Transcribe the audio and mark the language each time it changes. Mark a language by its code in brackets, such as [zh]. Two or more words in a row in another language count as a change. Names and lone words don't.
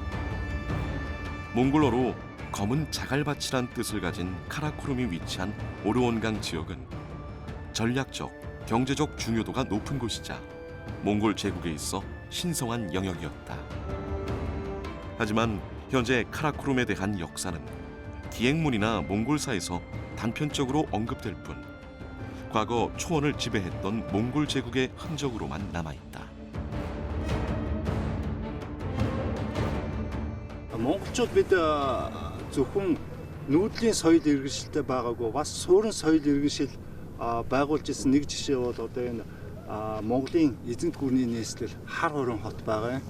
[ko] 몽골어로 검은 자갈밭이란 뜻을 가진 카라코룸이 위치한 오르온강 지역은 전략적, 경제적 중요도가 높은 곳이자 몽골 제국에 있어 신성한 영역이었다. 하지만 현재 카라코룸에 대한 역사는 기행문이나 몽골사에서 단편적으로 언급될 뿐 과거 초원을 지배했던 몽골 제국의 흔적으로만 남아있다. [mn] Монголчууд бид зөвхөн нүүдлийн соёл иргэншилтэй байгаагүй бас суурин соёл иргэншил байгуулж ирсэн нэг жишээ бол одоо энэ Монголын эзэнт гүрний нийслэл хар хорон хот байгаа юм.